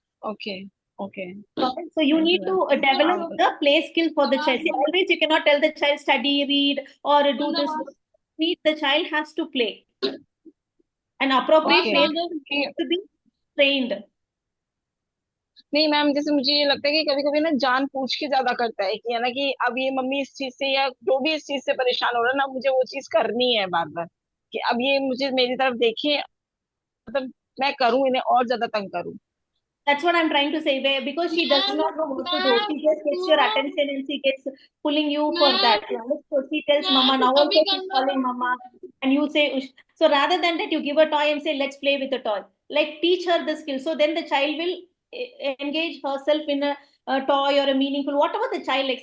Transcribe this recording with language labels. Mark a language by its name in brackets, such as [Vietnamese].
[English] Okay okay. Okay? So you need to develop the play skill for the child. See, always you cannot tell the child study, read, or do this. The child has to play. An appropriate okay. play skill to be trained. [Hindi] नहीं ma'am, जैसे मुझे ये लगता है कि कभी कभी ना जान पूछ के ज्यादा करता है कि है ना कि अब ये मम्मी इस चीज से या जो भी इस चीज से परेशान हो रहा है ना, मुझे वो चीज करनी है बार बार, कि अब ये मुझे मेरी तरफ देखे, मतलब मैं करूं इन्हें और ज्यादा तंग करूं। [English] That's what I'm trying to say. Because she does not know what to do. She just gets your attention and she gets pulling you for that. So she tells Mama, now also she's calling Mama. And you say, "Ush." So rather than that, you give a toy and say, let's play with the toy. Like teach her the skill. So then the child will engage herself in a toy or a meaningful, whatever the child likes.